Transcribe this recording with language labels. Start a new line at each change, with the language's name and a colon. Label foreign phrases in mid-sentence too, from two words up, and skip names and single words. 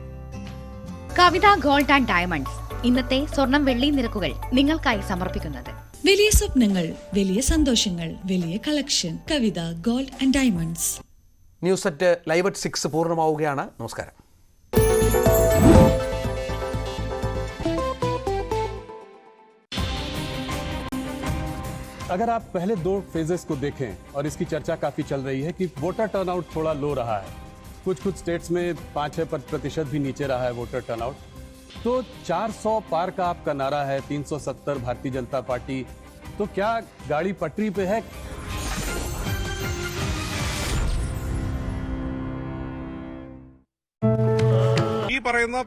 Malayalam: കവിത ഗോൾഡ് ആൻഡ് ഡയമണ്ട്സ് ഇന്നത്തെ സ്വർണം വെള്ളി നിരക്കുകൾ നിങ്ങൾക്കായി സമർപ്പിക്കുന്നത്. വലിയ സ്വപ്നങ്ങൾ, വലിയ സന്തോഷങ്ങൾ, വലിയ കളക്ഷൻ. കവിത ഗോൾഡ് ആൻഡ് ഡയമണ്ട്സ്. ന്യൂസ് അറ്റ് ലൈവ് അറ്റ് 6 പൂർണ്ണമാവുകയാണ്. നമസ്കാരം.
Hindi: अगर आप पहले 2 फेजेस को देखें और इसकी चर्चा काफी चल रही है कि
English: voter turnout
Hindi: थोड़ा लो रहा है, कुछ स्टेट्स में 5-6% भी नीचे रहा है
English: voter turnout.
Hindi: तो 400 पार का आपका नारा है, 370 भारतीय जनता पार्टी, तो क्या गाड़ी पटरी पे है?
Malayalam: ഈ പറയുന്ന